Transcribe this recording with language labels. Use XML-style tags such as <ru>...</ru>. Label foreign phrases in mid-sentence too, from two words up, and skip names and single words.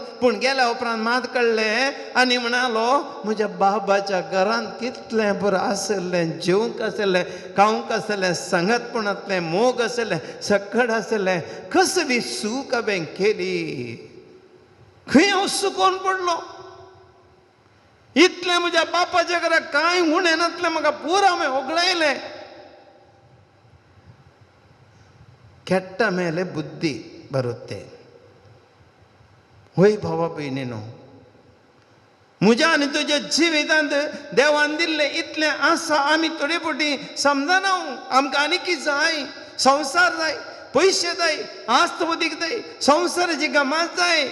<kok>पूण गेल्या उपरांत मात कळ्ळें आनी म्हणालो म्हज्या बाबाच्या घरांत कितलें बरें आसलें, जेवंक आसलें, खावंक आसलें, सांगतपणांतलें मोग आसलें, सकड आसलें, कसली सूख हांवें केली. खंय हांव सुकोवन पडलो. इतलें म्हज्या बापाच्या घरा कांय उणें नासलें, म्हाका पुरो हांवें ओगळयलें.</kok> <kn>ಕೆಟ್ಟ ಮೇಲೆ ಬುದ್ಧಿ ಬರುತ್ತೆ.</kn> <kok>होय भावा बहिणीनो, म्हज्या आनी तुज्या जिवितांत देवान दिल्लें इतलें आसा. आमी थोडी फावटी समजना आमकां आनी कितें जाय? संवसार जाय, पयशे जाय, आस्तवदीक जाय, संवसाराची गमात जाय.</kok>